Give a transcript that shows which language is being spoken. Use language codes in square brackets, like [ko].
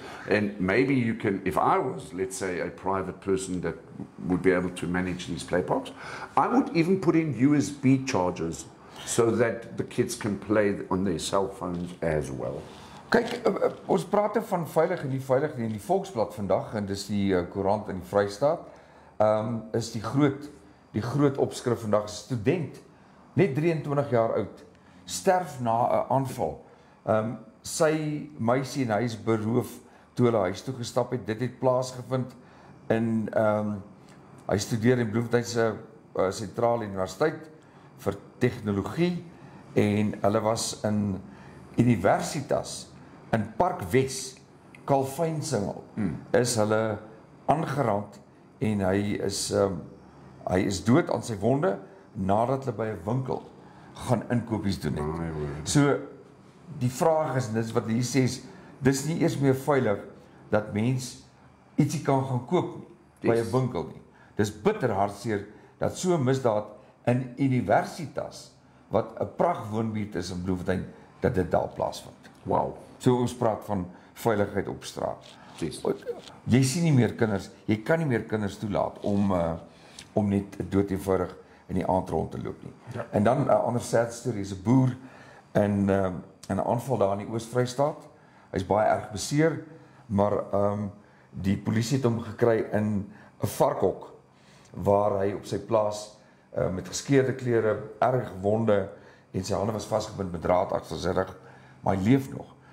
[en] And maybe you can, if I was, let's say, a private person that would be able to manage these play parks, I would even put in USB chargers so that the kids can play on their cell phones as well. [af] Kyk, ons praat van veilig en nie veilig nie. In die Volksblad vandag, en dis die koerant in die Vrystaat, is die groot opskrif vandag, student, net 23 jaar oud, sterf na 'n aanval. Sy meisie en hy is beroof toe hulle huis toe gestap het. Dit het plaasgevind in hy studeer in Bloemfontein se sentrale universiteit vir tegnologie, en hulle was in Universitas in Park Wes, Kalfynsingel, is hulle aangeraak en hy is dood aan sy wonde nadat hulle by 'n winkel gaan inkopies doen het. So die vraag is, dis wat hier sê, dis nie eers meer veilig dat mens ietsie kan gaan koop by 'n winkel nie. Dis bitter hartseer dat so 'n misdaad in Universitas, wat 'n pragtwoonbuurt is in Bloemfontein, dat dit daar plaasvind. [en] Wow. [af] So ons praat van veiligheid op straat. [en] Yes. [af] Jy sien nie meer kinders, jy kan nie meer kinders toelaat om net dood eenvoudig in die aand rond te loop nie. Ja. En dan 'n ander [en] sad story [af] is 'n boer in 'n aanval daar in die Oos-Vrystaat. Hy's baie erg beseer, maar die polisie het hom gekry in 'n varkhok waar hy op sy plaas met geskeurde klere, erg wonde, en sy hande was vasgebind met draad agter sy rug, maar hy leef nog.